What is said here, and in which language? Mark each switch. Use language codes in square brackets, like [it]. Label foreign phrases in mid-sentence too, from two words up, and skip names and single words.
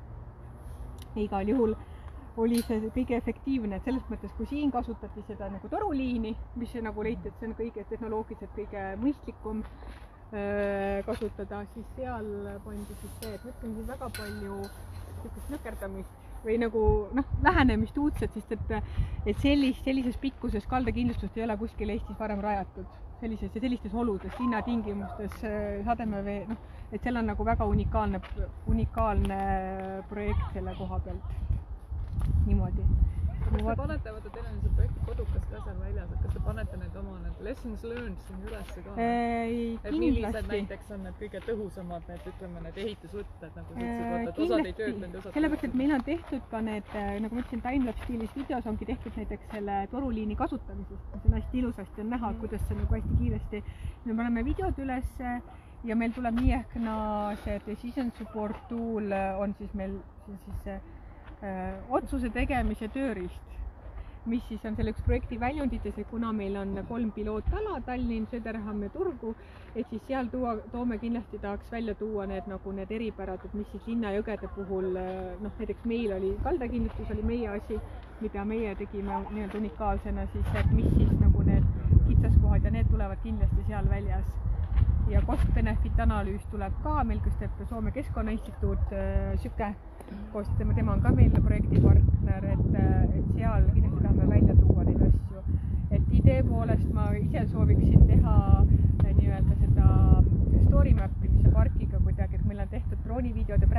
[et] Igal juhul oli see kõige efektiivne, et selles mõttes, kui siin kasutati seda nagu toruliini, mis nagu leiti, et see on kõige tehnoloogiliselt kõige mõistlikum kasutada, siis seal pandi siis see, et mõtlen siin väga palju nükerdamist või nagu lähenemist uudselt, sest et sellises pikkuses kaldakindlustust ei ole kuskil Eestis varem rajatud. Sellistes oludes, linnatingimustes, sademevee, et seal on nagu väga unikaalne projekt selle koha pealt. Niimoodi. Kas te panete, vaata teil on see projekti kodukas ka seal väljas, et kas te panete need oma [en] lessons learned [et] siin ülesse ka? Et millised näiteks on need kõige tõhusamad, need ehitusvõtted, nagu sa ütlesid, et osad ei töötanud, osad sellepärast, et meil on tehtud ka need, nagu ma ütlesin, timelapse stiilis videos ongi tehtud näiteks selle toruliini kasutamisest, see on hästi ilusasti on näha, kuidas see nagu hästi kiiresti, me paneme videod üles ja meil tuleb nii ehk see [en] decision support tool [et] on siis meil siis otsuse tegemise tööriist, mis siis on selle üks projekti väljundites, et kuna meil on 3 pilootala, Tallinn, Söderham ja Turgu, et siis seal toome kindlasti tahaks välja tuua need eripärad, et mis siis linnajõgede puhul, näiteks meil oli kaldakindlustus oli meie asi, mida meie tegime nii-öelda unikaalsena, siis et mis siis nagu need kitsaskohad ja need tulevad kindlasti seal väljas. Ja cost-benefit analüüs tuleb ka meil, kes teeb Soome Keskkonnainstituut, Syke, koos tema on ka meil projektipartner, et seal kindlasti tahame välja tuua neid asju. Et idee poolest ma ise sooviksin teha nii-öelda seda story map'imise parkiga kuidagi, et meil on tehtud droonivideod ja